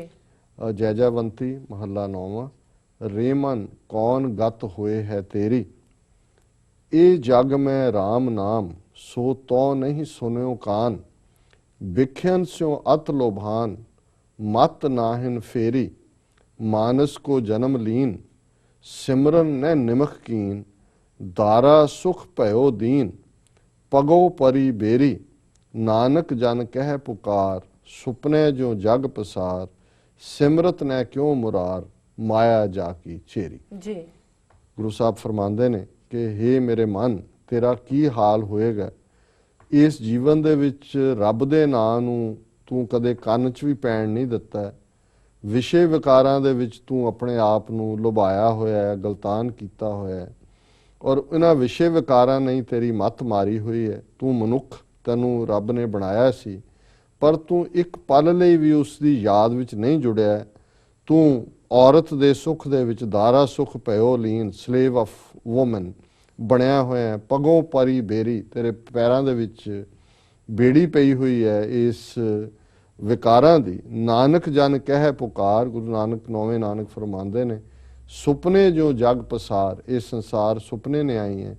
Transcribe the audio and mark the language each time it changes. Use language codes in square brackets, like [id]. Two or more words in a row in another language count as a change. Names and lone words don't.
[pa] ਜੈਜਾਵੰਤੀ ਮਹੱਲਾ 9ਵਾਂ। ਰੇ ਮਨ ਕੌਣ ਗਤ ਹੋਏ ਹੈ ਤੇਰੀ, ਇਹ ਜਗ ਮੈਂ ਰਾਮ ਨਾਮ ਸੋ ਤੋ ਨਹੀਂ ਸੁਨਿਓ ਕਾਨ, ਵਿਖਿਆਨ ਸਿਓ ਅਤ ਲੋਭਾਨ ਮਤ ਨਾਹਿਨ ਫੇਰੀ, ਮਾਨਸ ਕੋ ਜਨਮ ਲੀਨ ਸਿਮਰਨ ਨ ਨਿਮਖ ਕੀਨ, ਦਾਰਾ ਸੁਖ ਭਯੋ ਦੀਨ ਪਗੋ ਪਰੀ ਬੇਰੀ, ਨਾਨਕ ਜਨ ਕਹ ਪੁਕਾਰ ਸੁਪਨੇ ਜੋ ਜਗ ਪਸਾਰ, ਸਿਮਰਤ ਨ ਕਿਉਂ ਮੁਰਾਰ ਮਾਇਆ ਜਾਕੀ ਚੇਰੀ। जी। ਗੁਰੂ ਸਾਹਿਬ ਫ਼ਰਮਾਂਦੇ ਨੇ ਕਿ ਹੇ ਮੇਰੇ ਮਨ, ਤੇਰਾ ਕੀ ਹਾਲ ਹੋਏਗਾ ਇਸ ਜੀਵਨ ਦੇ ਵਿੱਚ ਰੱਬ ਦੇ ਨਾਂ ਨੂੰ ਤੂੰ ਕਦੇ ਕੰਨ ਚ ਭੀ ਪੈਣ ਨਹੀਂ ਦਿੱਤਾ ਹੈ, ਵਿਸ਼ੇ ਵਿਕਾਰਾਂ ਦੇ ਵਿੱਚ ਤੂੰ ਆਪਣੇ ਆਪ ਨੂੰ ਲੁਭਾਇਆ ਹੋਇਆ ਹੈ, ਗਲਤਾਨ ਕੀਤਾ ਹੋਇਆ ਹੈ ਔਰ ਇਨ੍ਹਾਂ ਵਿਸ਼ੇ ਵਿਕਾਰਾਂ ਨਹੀਂ ਤੇਰੀ ਮੱਤ ਮਾਰੀ ਹੋਈ ਹੈ। ਤੂੰ ਮਨੁੱਖ, ਤੈਨੂੰ ਰੱਬ ਨੇ ਬਣਾਇਆ ਸੀ ਪਰ ਤੂੰ ਇੱਕ ਪਲ ਲਈ ਭੀ ਉਸਦੀ ਯਾਦ ਵਿੱਚ ਨਹੀਂ ਜੁੜਿਆ। ਤੂੰ ਔਰਤ ਦੇ ਸੁਖ ਦੇ ਵਿੱਚ ਦਾਰਾ ਸੁਖ ਪਯੋ ਲੀਨ, [en] slave of woman [pa] ਬਣਿਆ ਹੋਇਆ ਹੈ। ਪਗੋਂ ਪਰੀ ਬੇਰੀ, ਤੇਰੇ ਪੈਰਾਂ ਦੇ ਵਿੱਚ ਬੇੜੀ ਪਈ ਹੋਈ ਹੈ ਇਸ ਵਿਕਾਰਾਂ ਦੀ। ਨਾਨਕ ਜਨ ਕਹ ਪੁਕਾਰ, ਗੁਰੂ ਨਾਨਕ ਨੌਵੇਂ ਨਾਨਕ ਫ਼ਰਮਾਂਦੇ ਨੇ ਸੁਪਨੇ ਜੋ ਜਗ ਪਸਾਰ, ਯੇ ਸੰਸਾਰ ਸੁਪਨੇ ਨੇ ਆਈ ਹੈ।